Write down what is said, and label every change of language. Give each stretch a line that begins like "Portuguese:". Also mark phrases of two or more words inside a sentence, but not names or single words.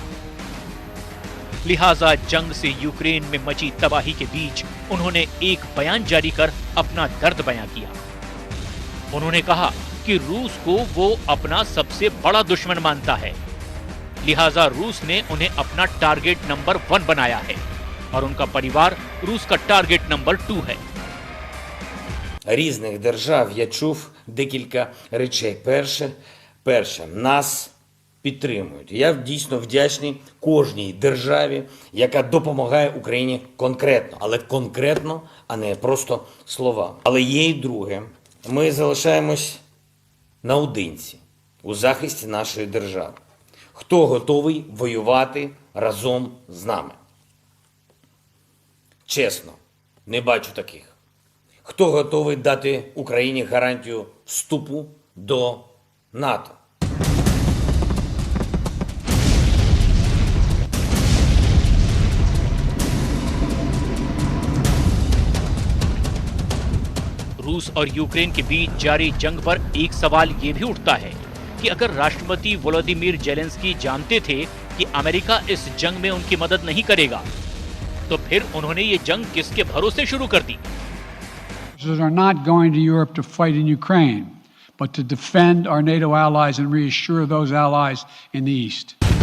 Hindi: लिहाजा जंग से यूक्रेन में मची तबाही के बीच उन्होंने एक बयान जारी कर अपना दर्द बयां किया। उन्होंने कहा कि रूस को वो अपना सबसे बड़ा दुश्मन मानता है, लिहाजा रूस ने उन्हें अपना
English: target number
Hindi: 1 बनाया है और उनका परिवार रूस का
English: target number
Hindi: 2 है।
Ukrainian: Різних держав я чув декілька речей. Перше, нас підтримують. Я дійсно вдячний кожній державі, яка допомагає Україні конкретно, але конкретно, а не просто слова. Але є й друге. Ми залишаємось наодинці у захисті нашої держави. Хто готовий воювати разом з нами? Чесно, не бачу таких. Хто готовий дати Україні гарантію вступу до НАТО?
Hindi: रूस और यूक्रेन के बीच जारी जंग पर एक सवाल ये भी उठता है कि अगर राष्ट्रपति वोलोदिमीर जेलेंस्की जानते थे कि अमेरिका इस जंग में उनकी मदद नहीं करेगा, तो फिर उन्होंने ये जंग किसके भरोसे शुरू कर दी?
English: Are not going to Europe to fight in Ukraine, but to defend our NATO allies and reassure those allies in the East.